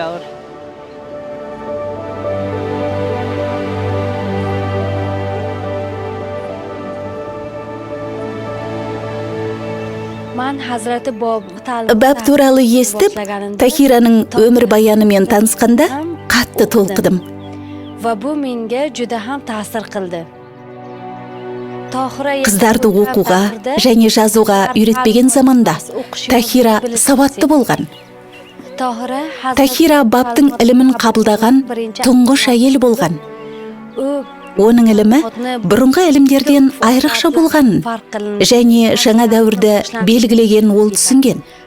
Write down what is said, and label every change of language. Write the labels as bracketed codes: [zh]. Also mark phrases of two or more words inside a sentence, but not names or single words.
[kk] Бап туралы естіп, Тахираның өмір баянымен танысқанда қатты толқыдым. [uz] Va bu menga juda ham ta'sir qildi. [kk] Қыздарды оқуға және жазуға үйретпеген заманда Тахира сауатты болған. Тахира баптың ілімін қабылдаған тұңғыш әйел болған. Оның ілімі бұрынғы ілімдерден айрықша болғанын және жаңа дәуірді белгілеген ол түсінген.